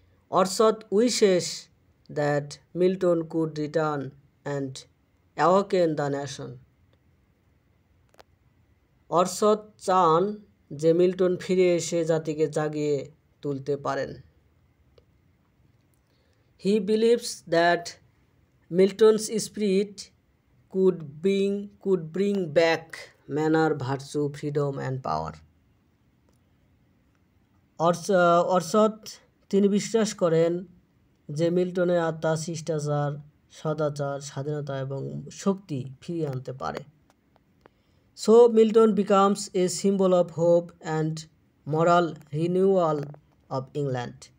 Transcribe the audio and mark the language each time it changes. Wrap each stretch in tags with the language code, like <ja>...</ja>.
<en>Orsot wishes that Milton could return and awaken the nation.</en> <bn>অর্শদ চান যে Milton ফিরে এসে জাতিকে জাগিয়ে তুলতে পারেন।</bn> <en>He believes that Milton's spirit could bring back manner, virtue, freedom and power.</en> <bn>অর্শদ তিনি বিশ্বাস করেন যে মিল্টনের আত্মা শিষ্টাচার, সদাচার, স্বাধীনতা এবং শক্তি ফিরিয়ে আনতে পারে।</bn> <en>So Milton becomes a symbol of hope and moral renewal of England.</en>